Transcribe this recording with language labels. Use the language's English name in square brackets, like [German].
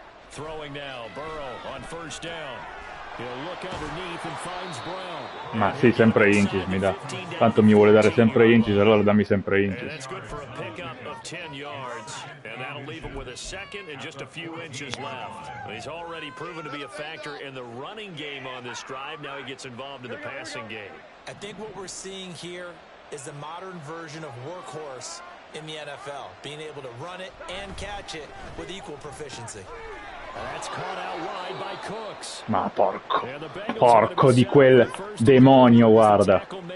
[English] Throwing now, Burrow on first down. He'll look underneath and finds Brown. [Italian] Ma sì, sempre inches mi dà. Tanto mi vuole dare sempre inches, allora dammi sempre inches. [English] And that's good for a pickup of 10 yards. And that'll leave him with a second and just a few inches left. He's already proven to be a factor in the running game on this drive. Now he gets involved in the passing game. I think what we're seeing here is the modern version of workhorse in the NFL. Being able to run it and catch it with equal proficiency. That's caught out wide by Cooks. [Italian] Ma porco di quel demonio, guarda.